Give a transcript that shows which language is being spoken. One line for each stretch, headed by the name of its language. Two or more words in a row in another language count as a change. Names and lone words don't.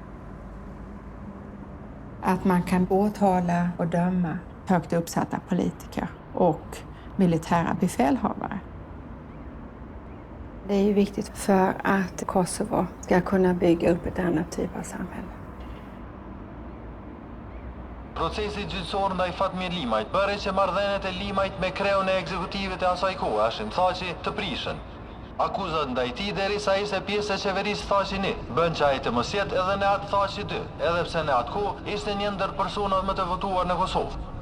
Swedish: Att man kan åtala och döma högt uppsatta politiker och militära befälhavare. Det är ju viktigt för att Kosovo ska kunna bygga upp ett annat typ av samhälle.
Albanian: Procesi gjyqësor ndaj Fatmir Limajt bëri që marrëdhëniet e Limajt me kreun e ekzekutivet e asaj kohashin thaqi të prishen. Akuzat ndaj tij derisa ishte pjesë e qeverisë thaqi një. Bën që ai të mos jetë edhe në atë thaqi 2, edhe pse në atë kohë ishte një ndër personat më të votuar në Kosovë.